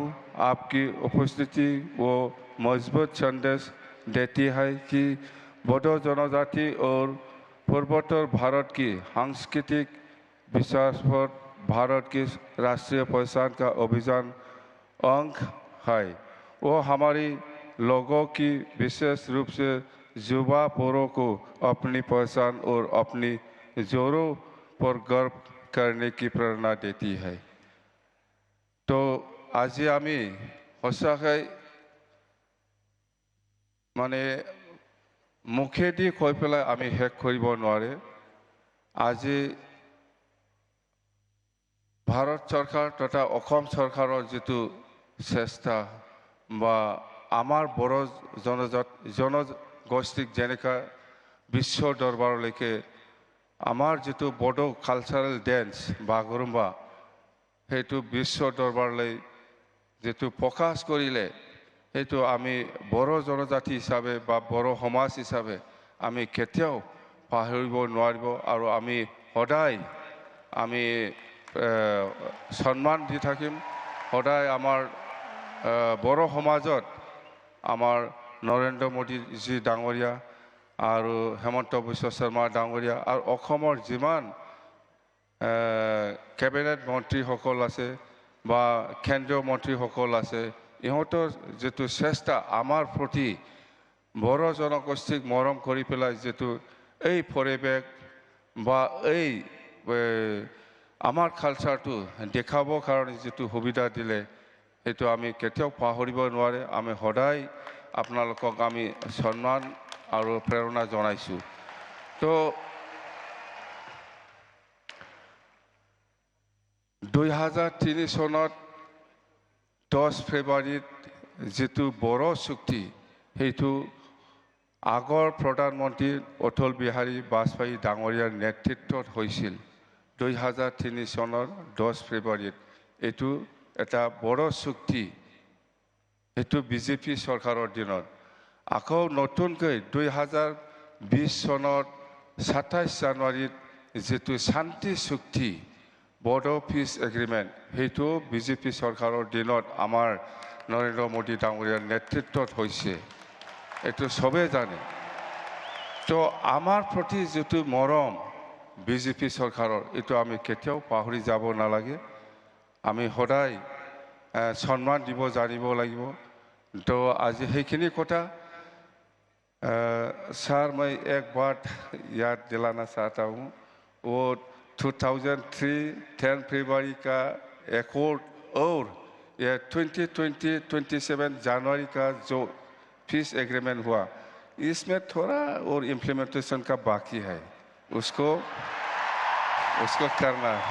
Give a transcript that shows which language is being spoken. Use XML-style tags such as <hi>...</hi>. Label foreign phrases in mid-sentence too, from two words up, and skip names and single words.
<hi>आपकी उपस्थिति वो मजबूत संदेश देती है कि बोडो जनजाति और पूर्वोत्तर भारत की सांस्कृतिक विकास पर भारत की राष्ट्रीय पहचान का अभियान अंग है। वो हमारी लोगों की विशेष रूप से युवा पीढ़ी को अपनी पहचान और अपनी जोरों पर गर्व करने की प्रेरणा देती है।</hi> <as>তো আজ আমি হচাকৈ মানে মুখেদি কৈ পেলায় আমি হেক কৰিব নোৱাৰে আজ ভাৰত চৰকাৰ তথা অসম চৰকাৰো যিটো চেষ্টা বা আমাৰ বড়ো জনগোষ্ঠীক যেনেকা বিশ্ব দৰবাৰলৈকে আমাৰ যিটো বড়ো</as> <en>cultural dance</en> <as>बागुरुम्बा হেতু বিশ্ব দৰবাৰলৈ যিটো প্ৰকাশ কৰিলে হেতু আমি বড়ো জনজাতি হিচাপে বা বড়ো সমাজ হিচাপে আমি কেতিয়াও পাহৰিব নোৱাৰিব আৰু আমি সদায় আমি সন্মান দি থাকিম সদায় আমাৰ বড়ো সমাজত আমাৰ নৰেন্দ্ৰ মোদী জী ডাঙৰীয়া আৰু হেমন্ত বিশ্ব শৰ্মা ডাঙৰীয়া আৰু অসমৰ যিমান কেবিনেট মন্ত্ৰী সকল আছে বা কেন্দ্ৰীয় মন্ত্ৰী সকল আছে ইহঁতৰ যিটো চেষ্টা আমাৰ প্ৰতি বড়ো জনগোষ্ঠীক মৰম কৰি পেলায় যিটো এই পৰিৱেশ বা আমাৰ কালচাৰটো দেখাবো কাৰণ যিটো সুবিধা দিলে হেতু আমি কেতিয়াও পাহৰিব নোৱাৰে আমি সদায় আপোনালোকক আমি সন্মান আৰু প্ৰেৰণা জনাইছো। তো 2003 চনত 10 ফেব্ৰুৱাৰীত যিটো বড়ো চুক্তি হেতু আগৰ প্ৰধানমন্ত্ৰী অটল বিহাৰী বাজপেয়ী ডাঙৰীয়াৰ নেতৃত্বত হৈছিল 2003 চনৰ 10 ফেব্ৰুৱাৰীত এইটো এটা বড়ো চুক্তি হেতু বিজেপি চৰকাৰৰ দিনত আকৌ নতুনকৈ 2020 চনত 27 জানুৱাৰীত যিটো শান্তি চুক্তি বড়ো</as> <en>peace agreement</en> <as>হেতু বিজেপি চৰকাৰৰ দিনত আমাৰ নৰেন্দ্ৰ মোদী ডাঙৰীয়াৰ নেতৃত্বত হৈছে এইটো সবে জানে। তো আমাৰ প্ৰতি যিটো মৰম বিজেপি চৰকাৰৰ এইটো আমি কেতিয়াও পাহৰি যাব নালাগে আমি সদায় সন্মান দিব জানিব লাগিব।</as> <hi>तो आज हेखिनि कथा सर मैं एक बात याद दिलाना चाहता हूँ वो 2003 फरवरी का एकॉर्ड और ये 2027 जनवरी का जो</hi> <en>peace agreement</en> <hi>हुआ इसमें थोड़ा और इम्प्लीमेंटेशन का बाकी है उसको करना है।</hi>